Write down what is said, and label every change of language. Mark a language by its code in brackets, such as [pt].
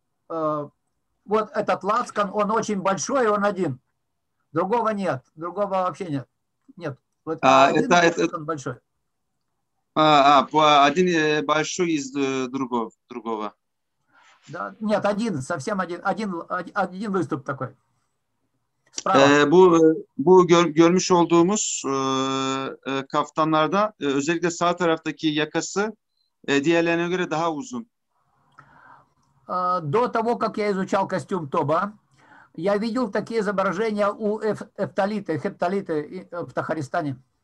[ru] Вот этот лацкан, он очень большой, он один. Другого нет, другого вообще нет. Нет. Вот один лацкан большой. Один большой из другого. Да, нет, один, совсем один выступ такой. [tr] Bu görmüş olduğumuz kaftanlarda özellikle sağ taraftaki yakası diğerlerine göre daha uzun. [ru] До того, как я изучал костюм Тоба, я видел такие изображения у хепталиты в Тахаристане.